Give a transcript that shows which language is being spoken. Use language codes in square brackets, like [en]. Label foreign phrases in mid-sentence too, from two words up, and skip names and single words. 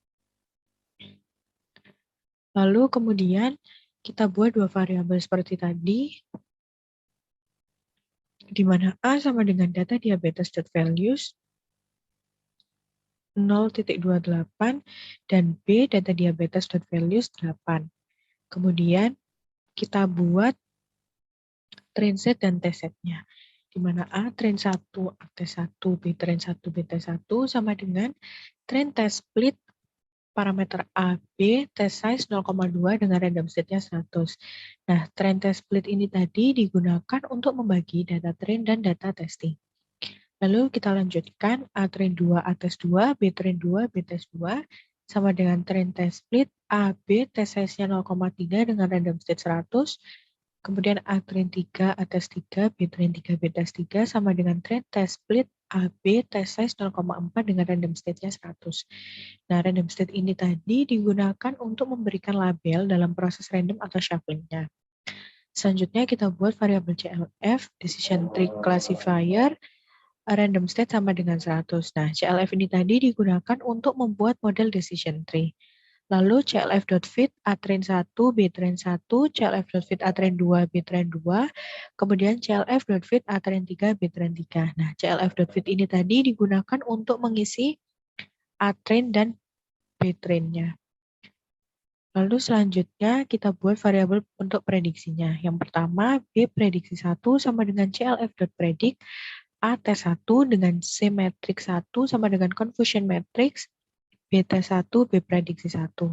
[id] Lalu kemudian kita buat dua variabel seperti tadi, di mana A sama dengan data diabetes.values 0.28 dan B data diabetes.values 8. Kemudian kita buat [en] train set [id] dan [en] test setnya, [id] di mana A train 1, A test 1, B train 1, B test 1 sama dengan [en] train test split [id] parameter A, B, [en] test size [id] 0,2 dengan [en] random state-nya [id] 100. Nah, [en] train test split [id] ini tadi digunakan untuk membagi data train dan data testing. Lalu kita lanjutkan A train 2, A test 2, B train 2, B test 2, sama dengan [en] train test split [id] A, B, [en] test size-nya [id] 0,3 dengan [en] random state [id] 100, kemudian A train 3, A test 3, B train 3, B test 3, sama dengan [en] train test split [id] A, B, [en] test size [id] 0,4 dengan [en] random state-nya [id] 100. Nah, [en] random state [id] ini tadi digunakan untuk memberikan label dalam proses random atau shuffling-nya. Selanjutnya kita buat variabel CLF, [en] decision tree classifier, random state [id] sama dengan 100. Nah, CLF ini tadi digunakan untuk membuat model [en] decision tree. [id] Lalu clf.fit A train 1, B train 1, clf.fit A train 2, B train 2, kemudian clf.fit A train 3, B train 3. Nah, clf.fit ini tadi digunakan untuk mengisi A train dan B train-nya. Lalu selanjutnya kita buat variabel untuk prediksinya. Yang pertama, B prediksi 1 sama dengan CLF.predict, A tes 1 dengan C matrix 1 sama dengan [en] confusion matrix, [id] B tes 1, B prediksi 1.